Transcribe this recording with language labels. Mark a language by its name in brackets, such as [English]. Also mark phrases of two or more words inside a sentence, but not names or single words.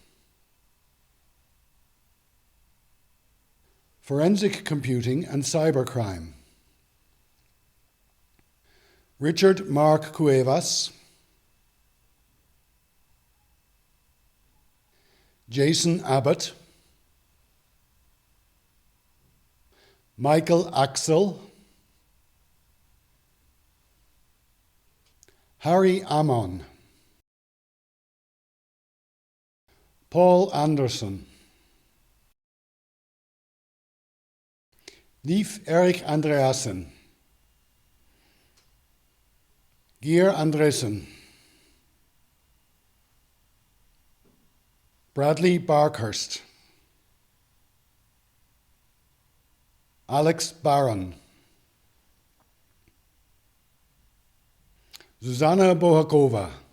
[English] Forensic Computing and Cybercrime. Richard Mark Cuevas, Jason Abbott, Michael Axel, Harry Ammon, Paul Anderson, Lief Erik Andreasen, Geir Andresen, Bradley Barkhurst, Alex Barron, Zuzana Bohakova,